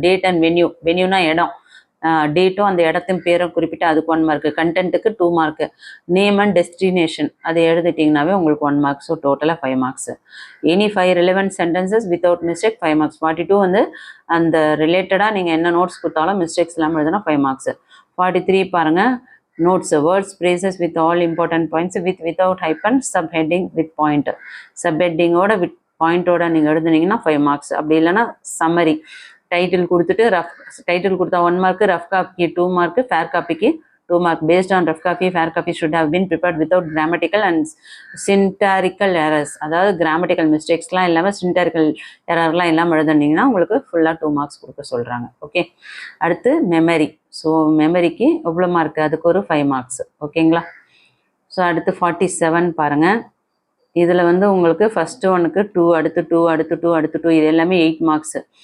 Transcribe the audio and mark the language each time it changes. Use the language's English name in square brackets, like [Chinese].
[Tamil] Date and வென்யூனா இடம், டேட்டும் அந்த இடத்தின் பேரும் குறிப்பிட்டு அதுக்கு 1 mark. கண்டென்ட்டுக்கு 2 mark. [English] name and destination [Tamil] அதை எழுதிட்டிங்கனாவே உங்களுக்கு 1 மார்க். [English] So டோட்டலாக 5 marks. Any 5 relevant sentences without mistake 5 marks. [Tamil] 42 வந்து அந்த ரிலேட்டடாக நீங்கள் என்ன நோட்ஸ் கொடுத்தாலும் மிஸ்டேக்ஸ் இல்லாமல் எழுதுனா 5 மார்க்ஸ். [English] 43 பாருங்கள், notes words phrases with all important points without hyphen, subheading with point. [Tamil] சப்ஹெட்டிங்கோட with பாயிண்டோட நீங்கள் எழுதுனீங்கன்னா 5 மார்க்ஸ். அப்படி இல்லைன்னா சம்மரி, டைட்டில் கொடுத்துட்டு டைட்டில் கொடுத்தா 1 mark, rough காப்பிக்கு 2 mark, fair காப்பிக்கு 2 mark. [English] Based on rough copy, fair copy should have been prepared without grammatical and syntactical errors. [Tamil] அதாவது grammatical மிஸ்டேக்ஸ்லாம் இல்லாமல் சின்டாரிக்கல் எரர்லாம் இல்லாமல் எழுதுனீங்கன்னா உங்களுக்கு ஃபுல்லாக 2 மார்க்ஸ் கொடுக்க சொல்கிறாங்க. ஓகே, அடுத்து மெமரி. ஸோ மெமரிக்கு எவ்வளோ மார்க்கு, அதுக்கு ஒரு 5 மார்க்ஸ். ஓகேங்களா? ஸோ அடுத்து 47 பாருங்கள். இதில் வந்து உங்களுக்கு ஃபஸ்ட்டு ஒனுக்கு 2, அடுத்து 2, அடுத்து 2, அடுத்து 2, இது எல்லாமே 8 மார்க்ஸு.